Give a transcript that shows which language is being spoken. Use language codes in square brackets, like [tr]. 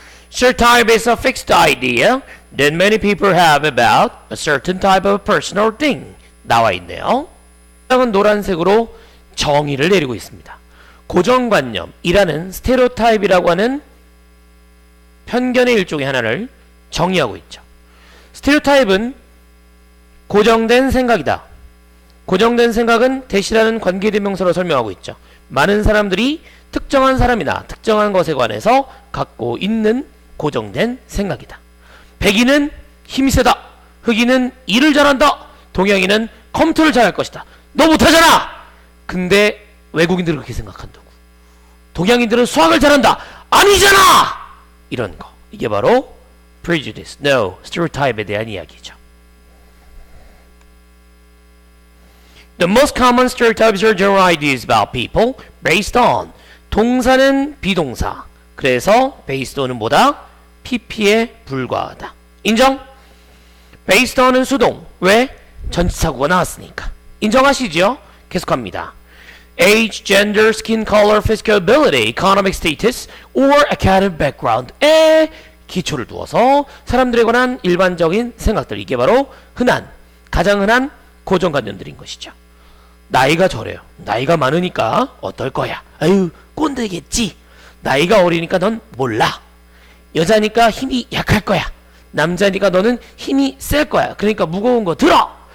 [en] Stereotype is a fixed idea that many people have about a certain type of person or thing. [ko] 나와 있네요. 은 노란색으로 정의를 내리고 있습니다. 고정관념이라는 스테레오타입이라고 하는 편견의 일종의 하나를 정의하고 있죠. 스테레오타입은 고정된 생각이다. 고정된 생각은 대시라는 관계대명사로 설명하고 있죠. 많은 사람들이 특정한 사람이나 특정한 것에 관해서 갖고 있는 고정된 생각이다. 백인은 힘이 세다. 흑인은 일을 잘한다. 동양인은 컴퓨터를 잘할 것이다. 너 못하잖아. 근데 외국인들은 그렇게 생각한다고. 동양인들은 수학을 잘한다. 아니잖아. 이런 거. 이게 바로 prejudice, no, stereotype에 대한 이야기죠. [en] The most common stereotypes are general ideas about people based on. [ko] 동사는 비동사. 그래서 based on은 뭐다? pp에 불과하다. 인정? based on은 수동. 왜? 전치사구가 나왔으니까. 인정하시죠? 계속합니다. [en] Age, gender, skin color, physical ability, economic status, or academic background에 [ko] 기초를 두어서 사람들에 관한 일반적인 생각들. 이게 바로 가장 흔한 고정관념들인 것이죠. 나이가 저래요. 나이가 많으니까 어떨 거야. 아유, 꼰대겠지. 나이가 어리니까 넌 몰라. 여자니까 힘이 약할 거야. 남자니까 너는 힘이 셀 거야. 그러니까 무거운 거 들어.